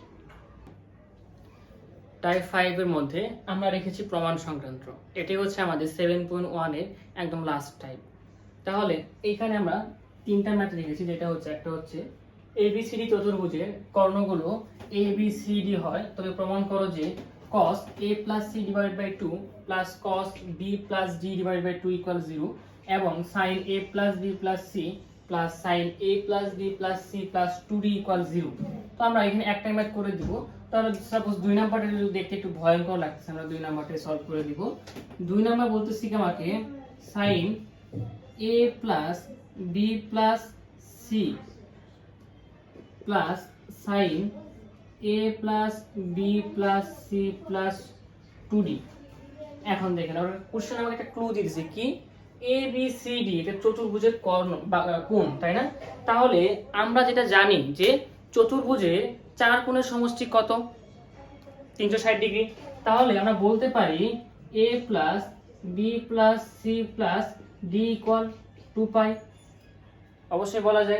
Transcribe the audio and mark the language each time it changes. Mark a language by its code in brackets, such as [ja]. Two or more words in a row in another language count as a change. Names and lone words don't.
[bn] টাইপ 5 এর মধ্যে আমরা রেখেছি প্রমাণ সংক্রান্ত, এটি হচ্ছে আমাদের 7.1 এর একদম [en] last type. [bn] তাহলে এইখানে আমরা তিনটা ম্যাথ রেখেছি, যেটা হচ্ছে একটা হচ্ছে ABCD চতুর্ভুজের কর্ণগুলো ABCD হয়, তবে প্রমাণ করো যে [en] cos A plus C divided by 2 plus cos B plus D divided by 2 equal 0 [bn] এবং [en] sin A plus B plus C plus sin A plus B plus C plus 2D equal 0। [bn] তো আমরা এখানে একটা ম্যাথ করে দিব। তাহলে সাপোজ 2 নাম্বারটা যদি দেখতে একটু ভয়ঙ্কর লাগছে, আমরা 2 নাম্বারটা সলভ করে দিব। 2 নাম্বার বলতেছি কি আমাকে [en] sin A plus B plus C plus sin A plus B plus C plus 2D। [bn] এখন দেখেন আমরা কোশ্চেন আমাকে একটা ক্লু দিয়েছে কি ABCD এটা চতুর্ভুজের কর্ণ বা কোণ, তাই না? তাহলে আমরা যেটা জানি যে চতুর্ভুজের চার কোণের সমষ্টি কত 360 ডিগ্রি। তাহলে আমরা বলতে পারি [en] A plus B plus C plus D equal 2 [bn] পাই, অবশ্যই বলা যায়।